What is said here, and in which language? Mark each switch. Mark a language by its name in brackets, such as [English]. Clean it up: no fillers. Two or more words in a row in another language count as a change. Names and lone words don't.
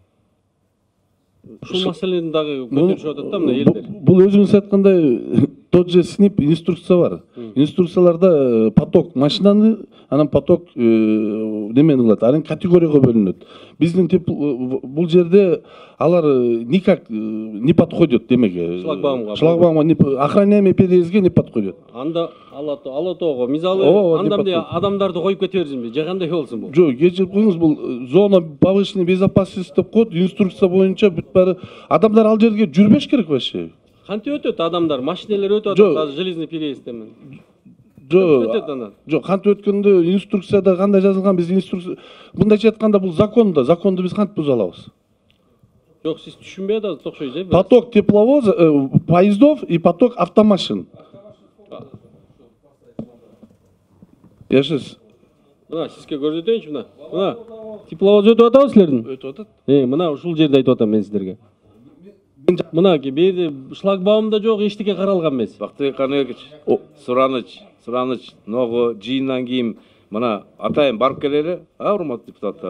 [Kyrgyz] Ушул маселени дагы көтөрүшүп атат да мына элдер. Бул өзүңүз айткандай [Russian] тот же [Kyrgyz] СНИП инструкция бар. Инструкцияларда поток машинаны анан поток немени кылат, анан категорияга бөлүнөт. Биздин бул жерде алар [Russian] никак не подходят [Kyrgyz] демеге. [Russian] Шлагбаумга охраняемый переездге не подходят. [Kyrgyz] Анда алатоого мисалы андамды адамдарды коюп кете берсинби? Же кандай болсун бул? Жок, кечирип коюңуз, бул [Russian] зона повышенной безопасности [Kyrgyz] деп коет, инструкция боюнча бүт баары адамдар ал жерге жүрбеш керек вообще. Кантип өтөт адамдар? Машиналар өтүп атат, азыр [Russian] железный переездден. [Kyrgyz] Жок, кантип өткөндө инструкцияда кандай жазылган, биз инструкция мындайча айтканда бул законду биз кантип буза алабыз? Жок, сиз түшүнбөй атасыз окшойт же. [Russian] Поток тепловозов, поездов и поток автомашин. Яшыз. [Kyrgyz] Мына сизге көрсөтөйүнчү, мына. Мына тепловоз өтүп атабы силердин? Өтүп атат. Мына ушул жерде айтып атам мен силерге. Мынаки бери шлагбаумда жок, эчтеке каралган эмес. Бактыбек Каныбекович, сураныч, ногу жыйындан кийин мына атайын барып келели, урматтуу депутаттар.